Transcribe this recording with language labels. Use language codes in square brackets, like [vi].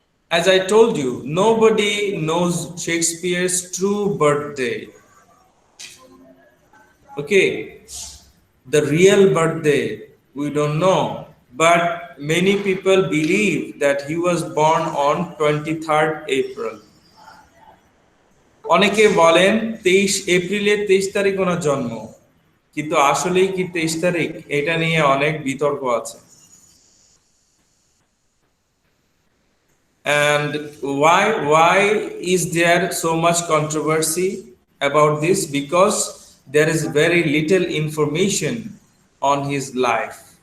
[en] As I told you, nobody knows Shakespeare's true birthday. Okay, the real birthday we don't know, but many people believe that he was born on 23rd April. [bn] অনেকে বলেন 23 এপ্রিলের 23 তারিখ ওনার জন্ম, কিন্তু আসলেই কি 23 তারিখ, এটা নিয়ে অনেক বিতর্ক আছে। [en] And why is there so much controversy about this? Because there is very little information on his life.